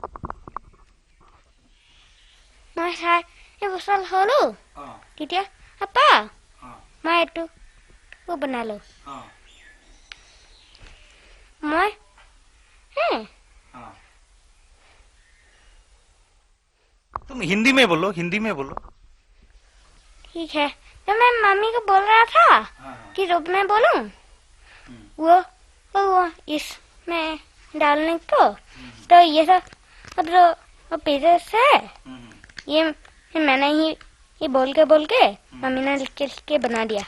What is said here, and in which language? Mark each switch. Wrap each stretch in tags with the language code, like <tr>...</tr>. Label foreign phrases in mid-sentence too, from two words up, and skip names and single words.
<as>মই এবছৰ হ'লো তেতিয়া আপা মই এইটো বনালো মই</as> <hi>तुम हिंदी में बोलो, हिंदी में बोलो। ठीक है। तो मैं मम्मी को बोल रहा था कि रूप में बोलूं, वो इसमें डालने को, तो ये सब वो पेजेस है, ये मैंने ही बोल के मम्मी ने लिख के बना दिया।</hi>